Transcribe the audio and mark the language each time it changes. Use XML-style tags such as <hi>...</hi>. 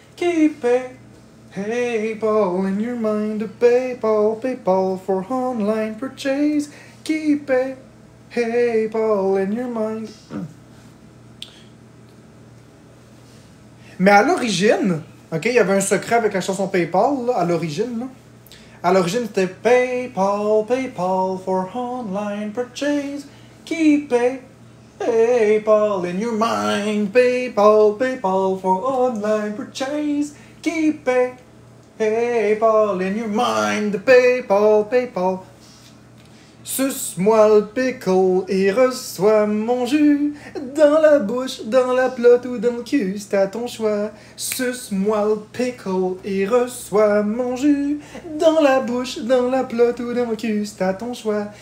<en>Keep PayPal in your mind. PayPal, PayPal for online purchase. Keep PayPal in your mind.</en> <fr>Mais à l'origine, ok, il y avait un secret avec la chanson PayPal, là, à l'origine, là. À l'origine, c'était</fr> <en>PayPal, PayPal for online purchase. Keep PayPal in your mind. PayPal, PayPal for online purchase. Keep PayPal in your mind. PayPal, PayPal.</en> <fr>Suce-moi le pickle et reçois mon jus. Dans la bouche, dans la plotte ou dans le cul, c'est à ton choix. Suce-moi le pickle et reçois mon jus. Dans la bouche, dans la plotte ou dans le cul, c'est à ton choix.</fr>